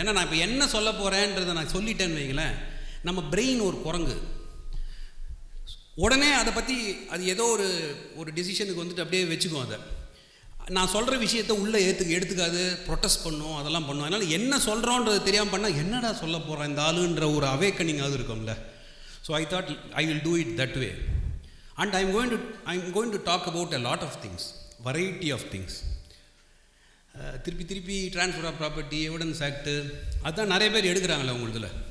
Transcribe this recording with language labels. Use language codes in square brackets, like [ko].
[ta] ஏன்னா நான் இப்போ என்ன சொல்ல போகிறேன்றதை நான் சொல்லிட்டேன்னு வைங்களேன், நம்ம பிரெயின் ஒரு குரங்கு, உடனே அதை பற்றி அது ஏதோ ஒரு டிசிஷனுக்கு அப்படியே வச்சுக்கும். அதை நான் சொல்கிற விஷயத்தை உள்ளே எடுத்துக்காது, ப்ரொட்டஸ்ட் பண்ணும், அதெல்லாம் பண்ணும். அதனால் என்ன சொல்கிறோன்றது தெரியாமல் பண்ணால் என்னடா சொல்ல போகிறேன் இந்த ஆளுன்ற ஒரு அவேக்கனிங் அது இருக்கும்ல. [en] So I thought I will do it that way. [ta] And I'm going to talk about [en] a lot of things, variety of things. [ta] திருப்பி திருப்பி transfer of property, evidence act, அதுதான் நிறைய பேர் எடுக்கிறாங்களே உங்களுதில்.